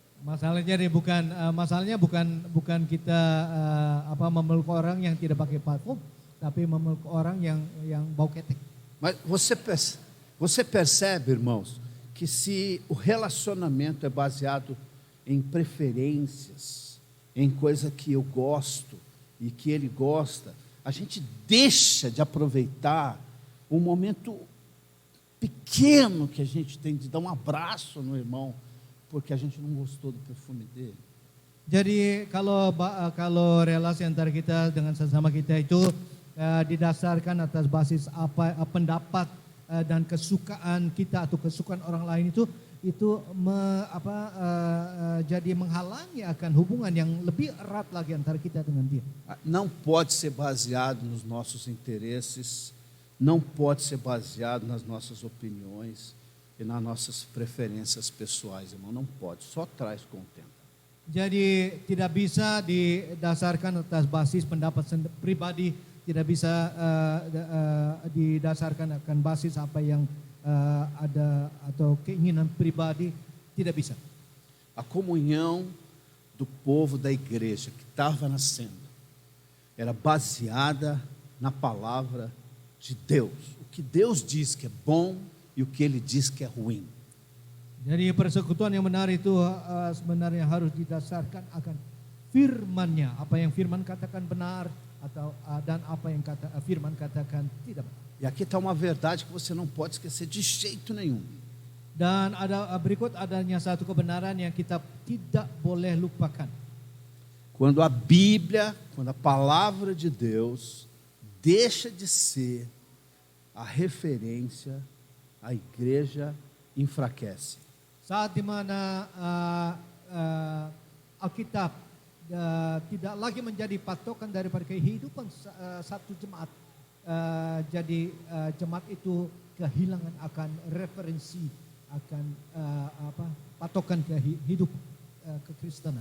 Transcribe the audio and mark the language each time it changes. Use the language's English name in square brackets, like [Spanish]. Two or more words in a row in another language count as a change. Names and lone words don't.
[Indonesian] Masalahnya bukan kita memeluk orang yang tidak pakai parfum, tapi memeluk orang yang bau ketek. [Portuguese] Mas você percebe, irmãos, que se o relacionamento é baseado em preferências, em coisa que eu gosto e que ele gosta, a gente deixa de aproveitar um momento pequeno que a gente tem de dar um abraço no irmão, porque a gente não gostou do perfume dele. [Indonesian] Jadi kalau relasi antara kita dengan sesama kita itu didasarkan atas basis pendapat dan kesukaan kita atau kesukaan orang lain itu jadi menghalangi akan hubungan yang lebih erat lagi antara kita dengan dia. [Portuguese] Não pode ser baseado nos nossos interesses, não pode ser baseado nas nossas opiniões e nas nossas preferências pessoais, irmão. Não pode, só traz contento. [Indonesian] Jadi tidak bisa didasarkan atas basis pendapat pribadi, tidak bisa didasarkan akan basis apa yang ada atau keinginan pribadi, tidak bisa. [Portuguese] A comunhão do povo da igreja que estava nascendo era baseada na palavra de Deus. O que Deus diz que é bom e o que Ele diz que é ruim. [Indonesian] Jadi persekutuan yang benar itu sebenarnya harus didasarkan akan firman-Nya. Apa yang firman katakan benar dan apa yang firman katakan tidak benar. [Portuguese] E aqui está uma verdade que você não pode esquecer de jeito nenhum. [Indonesian] Dan berikut adanya satu kebenaran yang kita tidak boleh lupakan. [Portuguese] Quando a Bíblia, quando a palavra de Deus deixa de ser a referência, a igreja enfraquece. [Indonesian] Saat di mana Alkitab tidak lagi menjadi patokan daripada kehidupan satu jemaat, jadi jemaat itu kehilangan akan referensi, akan patokan hidup kekristenan.